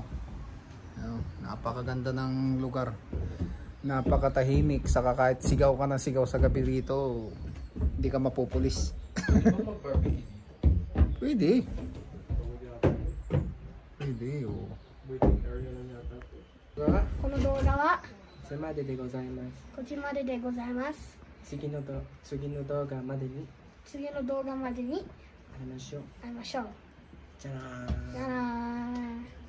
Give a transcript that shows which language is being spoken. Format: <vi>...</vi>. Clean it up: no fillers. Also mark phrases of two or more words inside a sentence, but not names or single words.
<tl>Ayun, napakaganda ng lugar. Napakatahimik. Saka kahit sigaw ka ng sigaw sa gabi rito, hindi ka mapupulis. Mag-barbecue dito. Pwede. Pwede, oh. Waiting area lang yata. Diba?</tl> <ja>この動画はそれまででございます。こちまででございます。次の動画までに次の動画までに会いましょう。会いましょう。じゃらーん。じゃあなー。</ja>